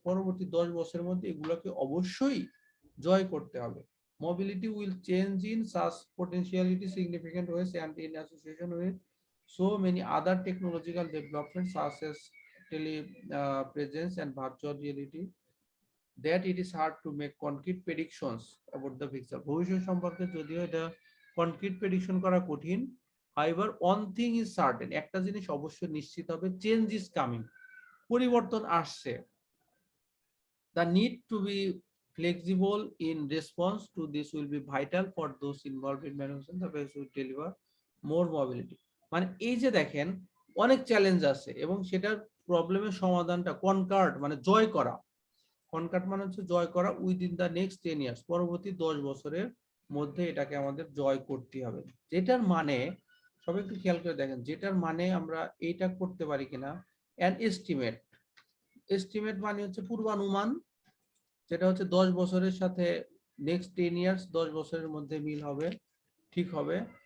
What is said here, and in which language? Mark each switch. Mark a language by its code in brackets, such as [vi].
[bn] পরবর্তী 10 বছরের মধ্যে এগুলোকে অবশ্যই জয় করতে হবে। [en] Mobility will change in such potentiality significant ways and in association with so many other technological developments such as telepresence and virtual reality, that it is hard to make concrete predictions about the future. [bn] ভবিষ্যৎ সম্পর্কে যদিও এটা concrete prediction করা কঠিন, [en] however one thing is certain, [bn] একটা জিনিস অবশ্যই নিশ্চিত হবে, [en] change is coming, [bn] পরিবর্তন আসছে। [en] The need to be flexible in response to this will be vital for those involved in management the best will deliver more mobility. [bn] মানে এই যে দেখেন অনেক চ্যালেঞ্জ আছে এবং সেটার প্রবলেমের সমাধানটা কনকার্ড মানে জয় করা, কনকার্ড মানে হচ্ছে জয় করা [en] within the next 10 years, [bn] পরবর্তী 10 বছরের মধ্যে এটাকে আমাদের জয় করতে হবে। যেটার মানে সবাই একটু খেয়াল করে দেখেন, যেটার মানে আমরা এইটা করতে পারি কিনা, অ্যান এস্টিমেট, এস্টিমেট মানে হচ্ছে পূর্বানুমান, যেটা হচ্ছে 10 বছরের সাথে [en] next 10 years [bn] 10 বছরের মধ্যে মিল হবে, ঠিক হবে।